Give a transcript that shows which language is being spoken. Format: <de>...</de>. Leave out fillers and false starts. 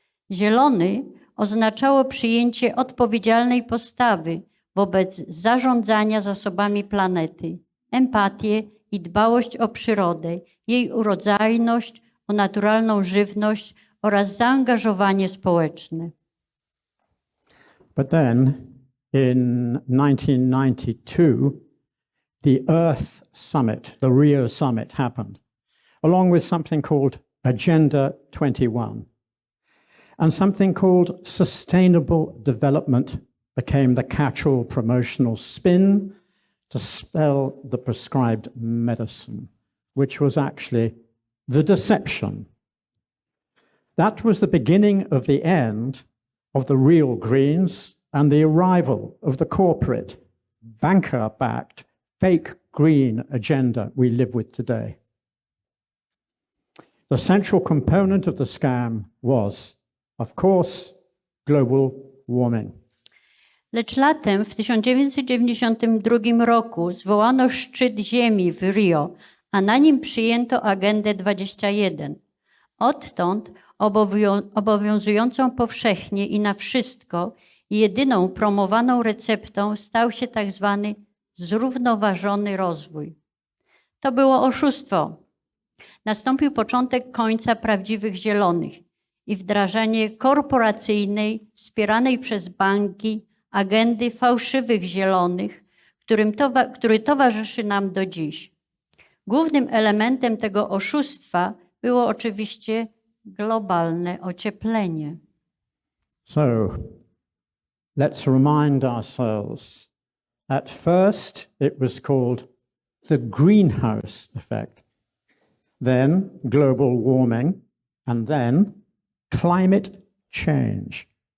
<pl>Zielony oznaczało przyjęcie odpowiedzialnej postawy wobec zarządzania zasobami planety, empatię i dbałość o przyrodę, jej urodzajność, o naturalną żywność oraz zaangażowanie społeczne.</pl> <en>But then, in 1992, the Earth Summit, the Rio Summit, happened, along with something called Agenda 21. And something called Sustainable Development became the catch-all promotional spin to spell the prescribed medicine, which was actually the deception. That was the beginning of the end of the real Greens and the arrival of the corporate, banker-backed, fake green agenda we live with today. The central component of the scam was, of course, global warming.</en> <pl>Lecz latem w 1992 roku zwołano szczyt Ziemi w Rio, a na nim przyjęto Agendę 21. Odtąd obowiązującą powszechnie i na wszystko jedyną promowaną receptą stał się tak zwany zrównoważony rozwój. To było oszustwo. Nastąpił początek końca prawdziwych zielonych i wdrażanie korporacyjnej, wspieranej przez banki, agendy fałszywych zielonych, który towarzyszy nam do dziś. Głównym elementem tego oszustwa było oczywiście globalne ocieplenie.</pl> <en>So, let's remind ourselves, at first it was called the greenhouse effect, then global warming, and then climate change.</en>